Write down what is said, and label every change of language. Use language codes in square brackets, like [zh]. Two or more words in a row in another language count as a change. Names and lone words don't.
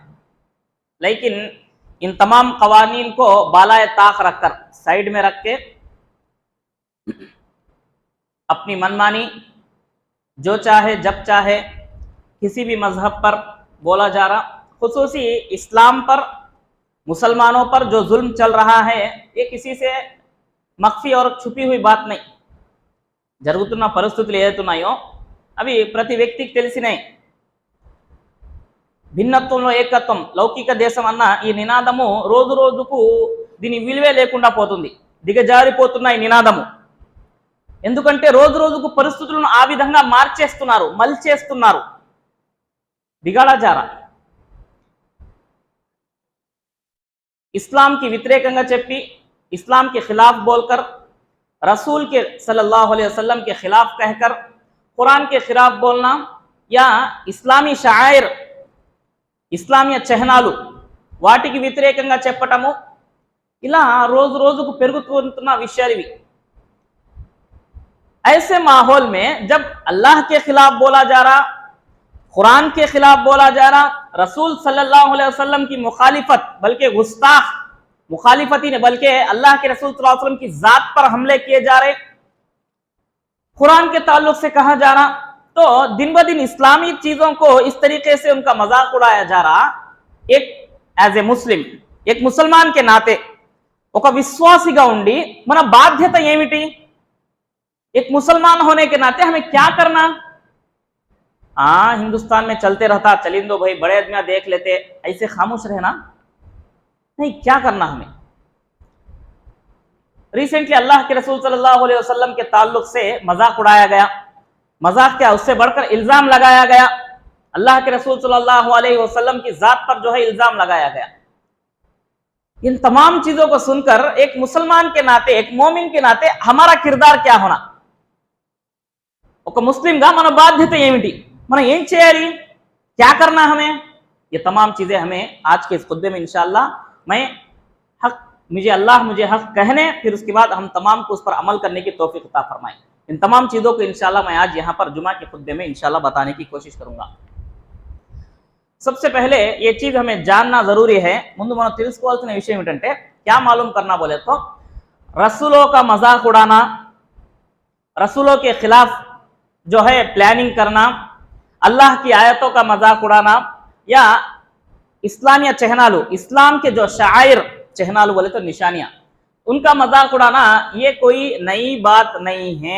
[ur] لیکن ان تمام قوانین کو بالائے طاق رکھ کر، سائیڈ میں رکھ کے اپنی من مانی جو چاہے جب چاہے کسی بھی مذہب پر بولا جا رہا، خصوصی اسلام پر، مسلمانوں پر جو ظلم چل رہا ہے، یہ کسی سے مخفی اور چھپی ہوئی بات نہیں. [te] జరుగుతున్న పరిస్థితులు ఏదైతున్నాయో అవి ప్రతి వ్యక్తికి తెలిసినే। భిన్నత్వంలో ఏకత్వం, లౌకిక దేశం అన్న ఈ నినాదము రోజు రోజుకు దీని విలువే లేకుండా పోతుంది, దిగజారిపోతున్న ఈ నినాదము। ఎందుకంటే రోజు రోజుకు పరిస్థితులను ఆ విధంగా మార్చేస్తున్నారు, మల్చేస్తున్నారు, [ur] بگاڑا جا رہا. اسلام کی [te] వ్యతిరేకంగా చెప్పి, [ur] اسلام کے خلاف بول کر، رسول کے [ar] صلى الله عليه وسلم [ur] کے خلاف کہہ کر، قرآن کے خلاف بولنا یا اسلامی شعائر، اسلامی [te] చిహ్నాలు వాటికి వ్యతిరేకంగా చెప్పటము, ఇలా రోజు రోజుకు పెరుగుతున్న విషయాలు ఇవి। [ur] ایسے ماحول میں جب اللہ کے خلاف بولا جا رہا، قرآن کے خلاف بولا جا رہا، رسول [ar] صلى الله عليه وسلم [ur] کی مخالفت، بلکہ گستاخ مخالفت ہی نہیں بلکہ اللہ کے رسول [ar] صلى الله عليه وسلم [ur] کی ذات پر حملے کیے جا رہے، قرآن کے تعلق سے کہا جا رہا، تو دن بہ دن اسلامی چیزوں کو اس طریقے سے ان کا مذاق اڑایا جا رہا. ایک [en] as a Muslim, [ur] ایک مسلمان کے ناتے, [te] ఒక విశ్వాసిగా ఉండి మన బాధ్యత ఏమిటి? [ur] ایک مسلمان ہونے کے ناتے ہمیں کیا کرنا? ہندوستان میں چلتے رہتا، چلندو بھائی، بڑے آدمی دیکھ لیتے، ایسے خاموش رہنا نہیں، کیا کرنا ہمیں? ریسنٹلی اللہ کے رسول [ar] صلى الله عليه وسلم [ur] کے تعلق سے مذاق اڑایا گیا. مذاق کیا، اس سے بڑھ کر الزام لگایا گیا۔ اللہ کے رسول [ar] صلى الله عليه وسلم [ur] کی ذات پر جو ہے الزام لگایا گیا. ان تمام چیزوں کو سن کر ایک مسلمان کے ناتے، ایک مومن کے ناتے ہمارا کردار کیا ہونا? [te] ఒక ముస్లింగా మన బాధ్యత ఏమిటి? మనం ఏం చేయాలి? [ur] کیا کرنا ہمیں? یہ تمام چیزیں ہمیں آج کے اس خطبے میں انشاءاللہ، میں حق، مجھے اللہ مجھے حق کہنے، پھر اس کے بعد ہم تمام کو اس پر عمل کرنے کی توفیق عطا فرمائے. ان تمام چیزوں کو انشاءاللہ میں آج یہاں پر جمعہ کے خطبے میں انشاءاللہ بتانے کی کوشش کروں گا. سب سے پہلے یہ چیز ہمیں جاننا ضروری ہے, [te] ముందు మనం తెలుసుకోవాల్సిన విషయం ఏంటంటే, [ur] کیا معلوم کرنا بولے تو، رسولوں کا مذاق اڑانا، رسولوں کے خلاف جو ہے پلاننگ کرنا، اللہ کی آیتوں کا مذاق اڑانا، یا اسلامیہ چہنالو، اسلام کے جو شعائر چہنالو بولے تو نشانیاں، ان کا مذاق اڑانا یہ کوئی نئی بات نہیں ہے.